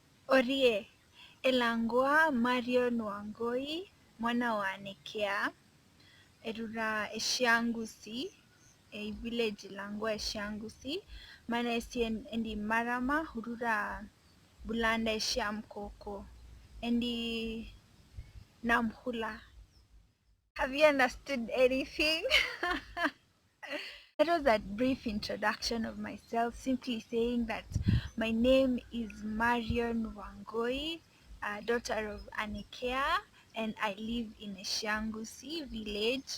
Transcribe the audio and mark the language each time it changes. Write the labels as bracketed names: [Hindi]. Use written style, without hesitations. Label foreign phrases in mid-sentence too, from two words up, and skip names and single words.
[Luyia] Orie elangwa Marion Wangoi mwana wa Nekea erura Eshiangusi a village langwa Eshiangusi mana endi marama hurura bulanda Eshiamkoko endi namhula. [English] Have you understood anything? That was a brief introduction of myself, simply saying that my name is Marion Wangoi, daughter of Anekea, and I live in Eshiangusi village.